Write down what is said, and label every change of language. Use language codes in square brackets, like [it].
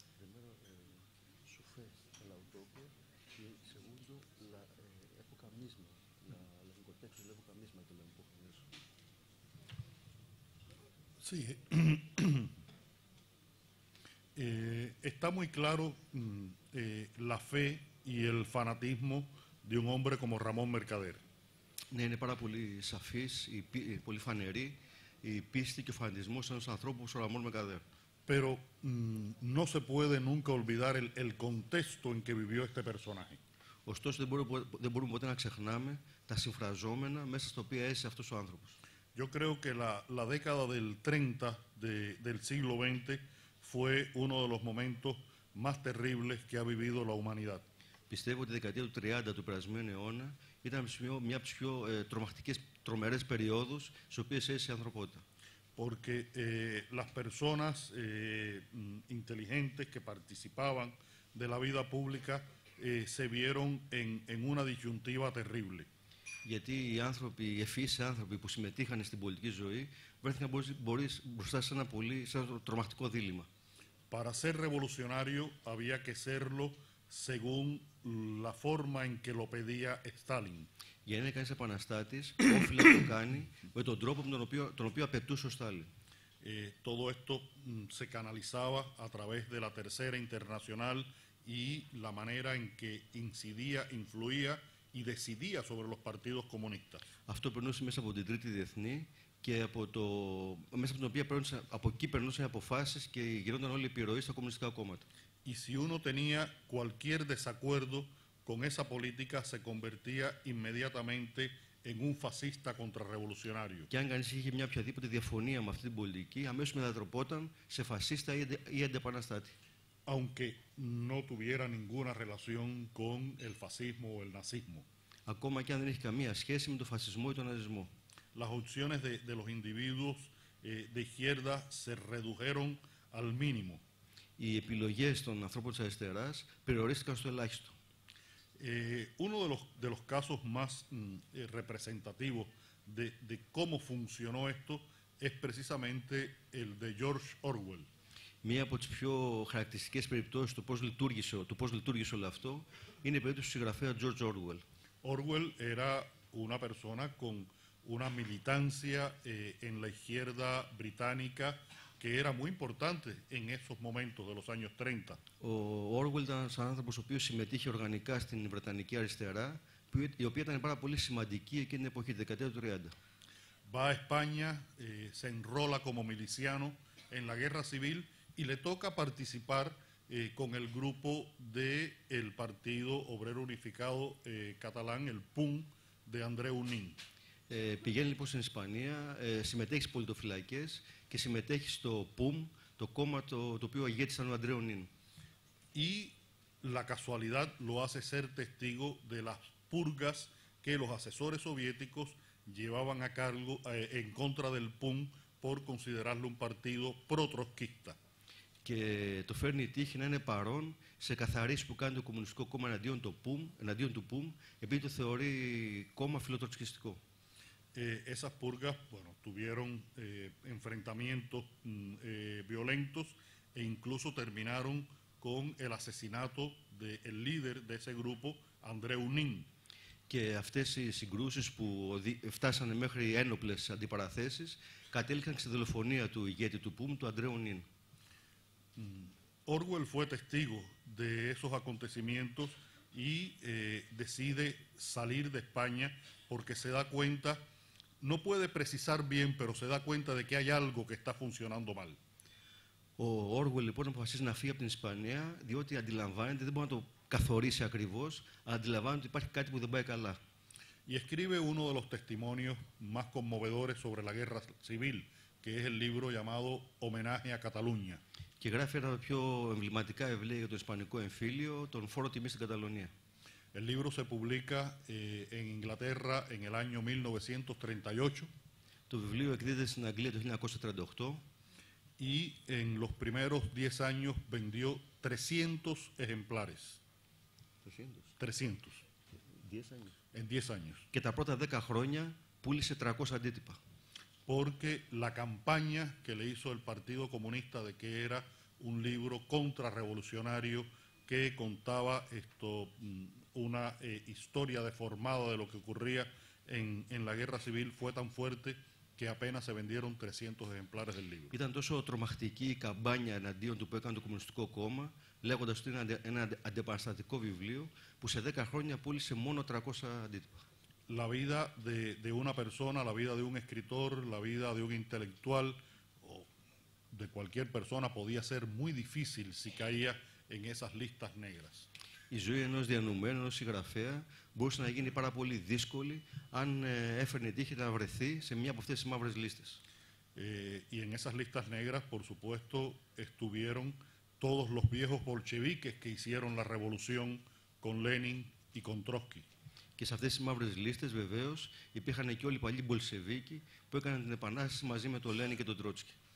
[es] Primero, su fe en la utopía y segundo, la época misma, el contexto de la época misma que lo empujan a eso. Sí, está muy claro la fe y el fanatismo de un hombre como Ramón Mercader. [el] Ναι, είναι πάρα πολύ σαφής, πολύ φανερή η πίστη και ο φανατισμός ενός ανθρώπου όπως ο Ραμόν Μερκαντέρ. [es] Pero no se puede nunca olvidar el contexto en que vivió este personaje. [el] Ωστόσο, δεν μπορούμε ποτέ να ξεχνάμε τα συμφραζόμενα μέσα στα οποία έζησε αυτός ο άνθρωπος. [es] Yo creo que la década del 30 del siglo XX fue uno de los momentos más terribles que ha vivido la humanidad. [el] Πιστεύω ότι η δεκαετία του 30 του περασμένου αιώνα ήταν μια από τις πιο τρομερές περιόδους στις οποίες έζησε η ανθρωπότητα. [es] Porque las personas inteligentes que participaban de la vida pública se vieron en una disyuntiva terrible. [el] Γιατί οι άνθρωποι, οι ευφύς άνθρωποι που συμμετείχαν στην πολιτική ζωή βρέθηκαν μπροστά σε ένα τρομακτικό δίλημμα. [es] Para ser revolucionario había que serlo según la forma en que lo pedía Stalin. [el] Για να είναι κανείς επαναστάτης, όφιλε να το κάνει με τον τρόπο τον οποίο απαιτούσε ο Στάλιν. [es] Todo esto se canalizaba a través de la Tercera Internacional y la manera en que incidía, influía y decidía sobre los partidos comunistas. [el] Αυτό περνούσε μέσα από την Τρίτη Διεθνή και μέσα από την οποία από εκεί περνούσαν αποφάσεις και γινόταν όλη η επιρροή στα κομμουνιστικά κόμματα. [es] Y si uno tenía cualquier desacuerdo con esa política, se convertía inmediatamente en un fascista contrarrevolucionario. [el] Και αν κανείς είχε μια οποιαδήποτε διαφωνία με αυτή την πολιτική, αμέσως μετατροπόταν σε φασίστα ή αντεπαναστάτη. [es] Aunque no tuviera ninguna relación con el fascismo o el nazismo. [el] Ακόμα και αν δεν έχει καμία σχέση με τον φασισμό ή τον ναζισμό. [es] Las opciones de los individuos de izquierda se redujeron al mínimo. [el] Οι επιλογές των ανθρώπων της αριστεράς περιορίστηκαν στο ελάχιστο. [es] Uno de los casos más representativos de cómo funcionó esto es precisamente el de George Orwell. [el] Μία από τις πιο χαρακτηριστικές περιπτώσεις του πώς λειτουργήσε όλο αυτό είναι η περίπτωση του συγγραφέα George Orwell. [es] Orwell era una persona con una militancia en la izquierda británica que era muy importante en esos momentos de los años 30. [el] Ο Orwell ήταν ένας άνθρωπος ο οποίος συμμετείχε οργανικά στην Βρετανική αριστερά, η οποία ήταν πάρα πολύ σημαντική εκείνη την εποχή, τη δεκαετία του 30. [es] Va a España, se enrola como miliciano en la guerra civil y le toca participar con el grupo del Partido Obrero Unificado Catalán, el PUM, de Andreu Nin. [el] Πηγαίνει λοιπόν στην Ισπανία, συμμετέχει στις πολιτοφυλακές και συμμετέχει στο PUM, το κόμμα το οποίο ηγέτης ήταν ο Αντρέου Νιν. [es] Y la casualidad lo hace ser testigo de las purgas que los asesores soviéticos llevaban a cargo en contra del PUM por considerarlo un partido pro-trotskista. [el] Και το φέρνει η τύχη να είναι παρόν σε καθαρίσεις που κάνει το Κομμουνιστικό Κόμμα εναντίον του PUM, επειδή το θεωρεί κόμμα φιλοτροτσκιστικό. [es] Esas purgas, bueno, tuvieron enfrentamientos violentos e incluso terminaron con el asesinato del líder de ese grupo, Andreu Nin. [el] Και αυτές οι συγκρούσεις που φτάσανε μέχρι ένοπλες αντιπαραθέσεις κατέληξαν στη δολοφονία του ηγέτη του PUM, του Αντρέου Νιν. [es] Orwell fue testigo de esos acontecimientos y decide salir de España porque se da cuenta, no puede precisar bien, pero se da cuenta de que hay algo que está funcionando mal. [el] Ο Orwell λοιπόν αποφασίζει να φύγει από την Ισπανία, διότι αντιλαμβάνεται, δεν μπορεί να το καθορίσει ακριβώς, αλλά αντιλαμβάνεται ότι υπάρχει κάτι που δεν πάει καλά. [es] Y escribe uno de los testimonios más conmovedores sobre la guerra civil, que es el libro llamado Homenaje a Cataluña. [el] Και γράφει ένα από τα πιο εμβληματικά βιβλία για το Ισπανικό εμφύλιο, τον Φόρο Τιμής στην Καταλωνία. [es] El libro se publica en Inglaterra en el año 1938. [el] Το βιβλίο εκδίδεται στην Αγγλία το 1938. [es] Y en los primeros 10 años vendió 300 ejemplares. 300. En 10 años. [el] Και τα πρώτα 10 χρόνια πούλησε 300 αντίτυπα. [es] Porque la campaña que le hizo el Partido Comunista de que era un libro contrarrevolucionario que contaba una historia deformada de lo que ocurría en la guerra civil fue tan fuerte que apenas se vendieron 300 ejemplares del libro. [el] Ήταν τόσο τρομακτική η καμπάνια εναντίον του που έκανε το Κομμουνιστικό Κόμμα, λέγοντας ότι είναι ένα αντιεπαναστατικό βιβλίο, που σε 10 χρόνια πούλησε μόνο 300 αντίτυπα. [es] La vida de una persona, la vida de un escritor, la vida de un intelectual o de cualquier persona podía ser muy difícil si caía en esas listas negras. [el] Η ζωή ενός διανοουμένου, ενός συγγραφέα, μπορούσε να γίνει πάρα πολύ δύσκολη αν έφερνε τύχη να βρεθεί σε μία από αυτές τις μαύρες λίστες. [es] Y en esas listas negras, por supuesto, estuvieron todos los viejos bolcheviques que hicieron la revolución con Lenin y con Trotsky. [el] Και σε αυτές τις μαύρες λίστες, βεβαίως, υπήρχαν και όλοι οι παλιοί Μπολσεβίκοι που έκαναν την επανάσταση μαζί με τον Λένιν και τον Τρότσκι.